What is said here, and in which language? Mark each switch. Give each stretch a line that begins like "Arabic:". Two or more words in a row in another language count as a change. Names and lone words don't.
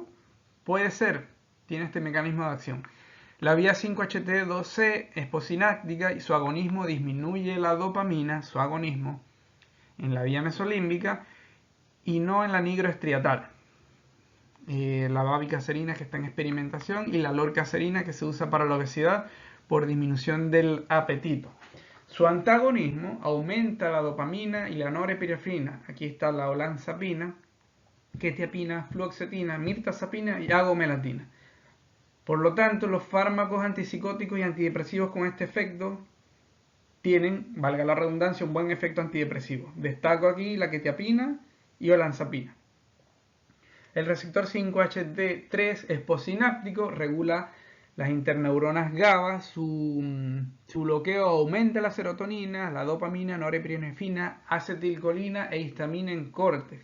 Spanish: Puede ser, tiene este mecanismo de acción. La vía 5-HT2C es posináptica y su agonismo disminuye la dopamina, su agonismo, en la vía mesolímbica y no en la nigroestriatal. La babicacerina que está en experimentación y la lorcacerina que se usa para la obesidad por disminución del apetito. Su antagonismo aumenta la dopamina y la norepinefrina. Aquí está la olanzapina, quetiapina, fluoxetina, mirtazapina y agomelatina. Por lo tanto, los fármacos antipsicóticos y antidepresivos con este efecto tienen, valga la redundancia, un buen efecto antidepresivo. Destaco aquí la quetiapina y olanzapina. El receptor 5-HT3 es posináptico, regula las interneuronas GABA, su bloqueo aumenta la serotonina, la dopamina, norepinefrina, acetilcolina e histamina en córtex.